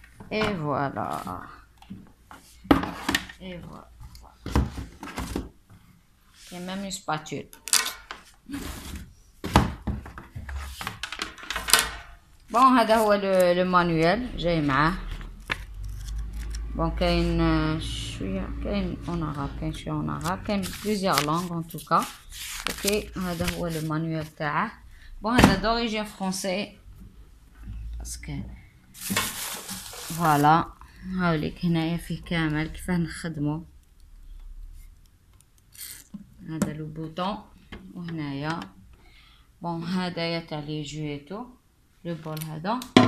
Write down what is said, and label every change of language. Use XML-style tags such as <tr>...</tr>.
<fr>Et voilà. Et voilà. Il y a même une spatule.</fr> <ar>Bon, هذا هو le manuel جاي معاه.</ar> <fr>Bon</fr> <ar>كاين شويه كاين</ar> <fr>en arabe</fr> <ar>كاين شويه</ar> <fr>en arabe</fr> <ar>كاين</ar> <fr>plusieurs langues en tout cas.</fr> <ar>OK هذا هو le manuel تاعه. Bon هذا</ar> <fr>d'origine français parce que</fr> <ar>فوالا هاوليك هنايا فيه كامل كيفاه نخدمو. هذا لو بوطون وهنايا. بون هدايا تاع لي جويتو لو بول هذا.</ar>